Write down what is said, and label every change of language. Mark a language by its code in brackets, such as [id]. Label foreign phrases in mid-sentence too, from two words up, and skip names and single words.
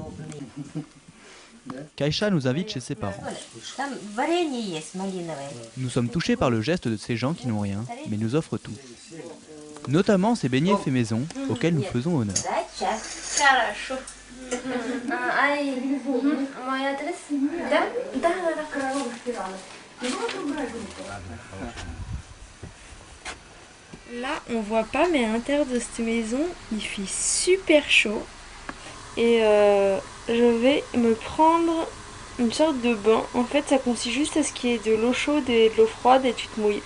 [fr] Kaïcha nous invite chez ses parents. [ru] Там варенье есть малиновое. [fr] Nous sommes touchés par le geste de ces gens qui n'ont rien, mais nous offrent tout. Notamment ces beignets faits maison, auxquels nous faisons honneur. [ru] Дача. Хорошо. Мой адрес? Да? Да. [fr] Là, on voit pas, mais à l'intérieur de cette maison, il fait super chaud. Et je vais me prendre une sorte de bain. En fait, ça consiste juste à ce qu'il y ait de l'eau chaude et de l'eau froide et tu te mouilles.